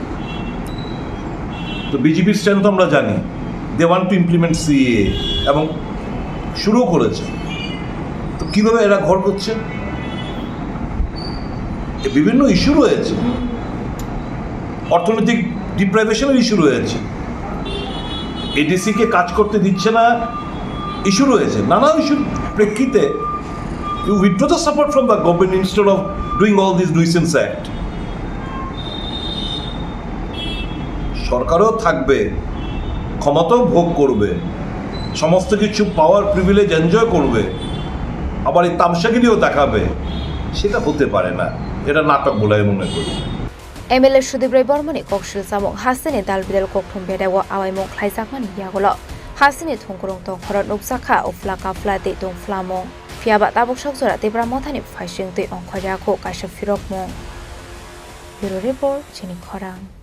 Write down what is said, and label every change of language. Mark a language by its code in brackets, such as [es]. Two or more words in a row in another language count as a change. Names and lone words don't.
[bn] তো বিজেপির স্ট্যান্ড তো আমরা জানি [en] they want to implement CAA [bn] এবং শুরু করেছে তো কীভাবে এরা ঘর করছে বিভিন্ন ইস্যু রয়েছে অর্থনৈতিক ডিপ্রাইভেশনের ইস্যু রয়েছে এডিসিকে কাজ করতে দিচ্ছে না ইস্যু রয়েছে নানা ইস্যুর প্রেক্ষিতে [en] you withdraw the support from the government instead of doing all this nuisance act [bn] সরকারও থাকবে ক্ষমতাও ভোগ করবে সমস্ত কিছু [en] power privilege enjoy [bn] করবে আবার এই তামসাগিরিও দেখাবে সেটা হতে পারে না এটা নাটক বলে আমি মনে করি [trp] MLA Sudeep Ray Burman koksul samung hasini dalbidal kokthum bedawa awaimung khlaijakmani yagolo hasini thongkurung tongkhorot nukjakha ufla kapla de tongflamung fiaba tabuk sakjora tebra mothani faising tei ongkhojako kaisa firokmung [en] Bureau Report [trp] Chini Khorang